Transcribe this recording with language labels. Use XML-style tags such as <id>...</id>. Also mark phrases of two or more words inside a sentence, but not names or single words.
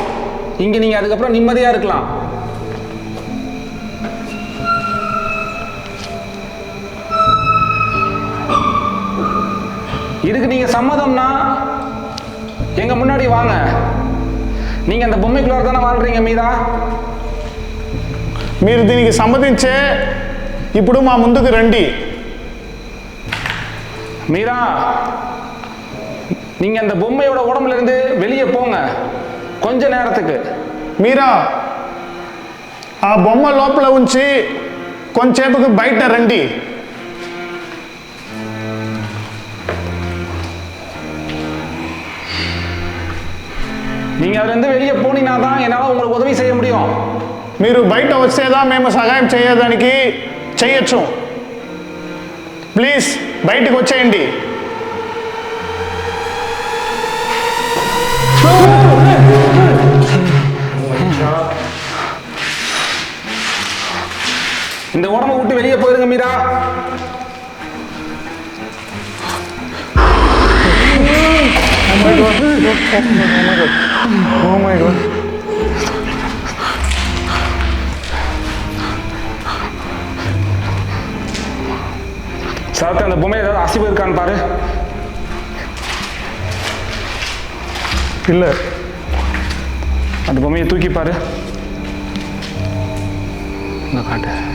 <ta>இங்கே நீங்கள் அதுக்கப்புறம் நிம்மதியாக இருக்கலாம். இதுக்கு நீங்கள் சம்மதம்னா எங்கள் முன்னாடி வாங்க. நீங்கள் அந்த பொம்மைக்குள்ளார தானே வாழ்கிறீங்க மீரா?</ta> <te>మీరు దీనికి సమ్మతించే ఇప్పుడు మా ముందుకు రండి.</te> <ta>மீரா, நீங்கள் அந்த பொம்மையோட உடம்புல இருந்து வெளியே போங்க கொஞ்ச நேரத்துக்கு.</ta> <te>మీరా ఆ బొమ్మ లోపల ఉంచి కొంచెంసేపుకి బయట రండి.</te> <ta>நீங்கள் அதுலேருந்து வெளியே போனீங்கன்னா தான் என்னால் உங்களுக்கு உதவி செய்ய முடியும்.</ta> <te>మీరు బయట వచ్చేదా మేము సహాయం చేయడానికి చేయొచ్చు. ప్లీజ్ బయటికి వచ్చేయండి.</te> <ta>இந்த உடம்பை விட்டு வெளியே போயிருங்க மீரா.</ta> <en>Oh my God.</en> <ta>சார், அந்த பொம்மை ஏதாவது அசைவு இருக்கான்னு பாரு. இல்லை, அந்த பொம்மையை தூக்கி பாரு. இங்க காட்டு.</ta>